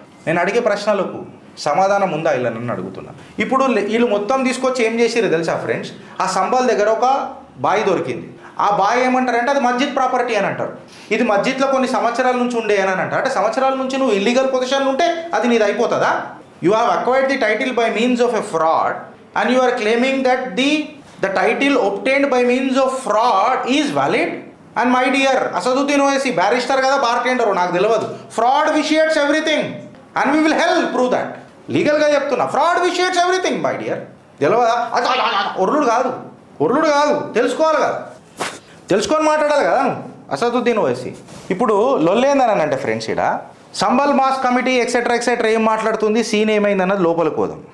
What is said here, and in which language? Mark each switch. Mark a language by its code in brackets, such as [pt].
[te] నేను అడిగే ప్రశ్నలకు సమాధానం ఉందా ఇలా నన్ను అడుగుతున్నా. ఇప్పుడు వీళ్ళు మొత్తం తీసుకొచ్చి ఏం చేసిర్రు తెలుసా ఫ్రెండ్స్, ఆ సంబల్ దగ్గర ఒక బావి దొరికింది. ఆ బావి ఏమంటారంటే అది మస్జిద్ ప్రాపర్టీ అని అంటారు. ఇది మస్జిద్లో కొన్ని సంవత్సరాల నుంచి ఉండే అని అంటారు. అంటే సంవత్సరాల నుంచి నువ్వు ఇల్లీగల్ పొజిషన్ ఉంటే అది నీది అయిపోతుందా? [en] You have acquired the title by means of a fraud and you are claiming that the title obtained by means of fraud is valid. And my dear Asaduddin Owaisi, barrister kada bartender [te] నాకు తెలియదు, [en] fraud vitiates everything and we will help prove that. [te] Legal గా చెప్తున్నా, [en] fraud vitiates everything my dear. [te] తెలియదా? ఒర్లుడు కాదు తెలుసుకోవాలి కదా, తెలుసుకొని మాట్లాడాలి కదా నువ్వు అసదుద్దీన్ ఓవైసీ. ఇప్పుడు లొల్లేందని అంటే ఫ్రెండ్స్ ఇక్కడ సంబల్ మాస్ కమిటీ ఎక్సెట్రా ఏం మాట్లాడుతుంది, సీన్ ఏమైందన్నది లోపలికి పోదాం.